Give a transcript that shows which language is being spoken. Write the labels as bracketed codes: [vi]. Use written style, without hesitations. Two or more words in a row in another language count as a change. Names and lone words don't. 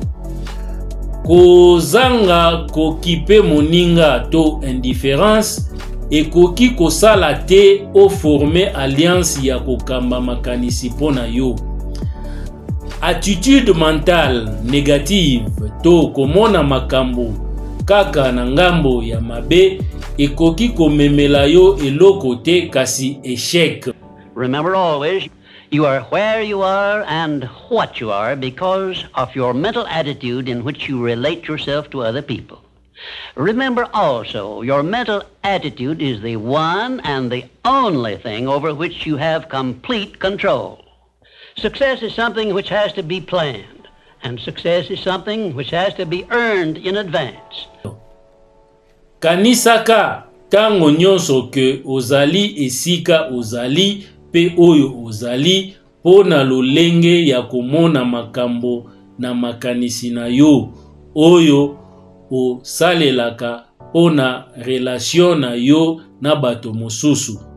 [ln] Kozanga kokipe moninga to indifférence ekoki kosala te o [fr] former alliance [ln] ya kokamba makanisi pona yo. [fr] Attitude mentale négative [ln] to komona makambo kaka na ngambo ya mabe ekoki komemela yo eloko te kasi échec. [en] Remember always, you are where you are and what you are because of your mental attitude in which you relate yourself to other people. Remember also, your mental attitude is the one and the only thing over which you have complete control. Success is something which has to be planned, and success is something which has to be earned in advance. [ln] Kanisaka tango nyonso ke ozali esika ozali pe oyo ozali pona lolenge ya komona makambo na makanisi na yo oyo o salelaka pona relation na yo na bato mosusu.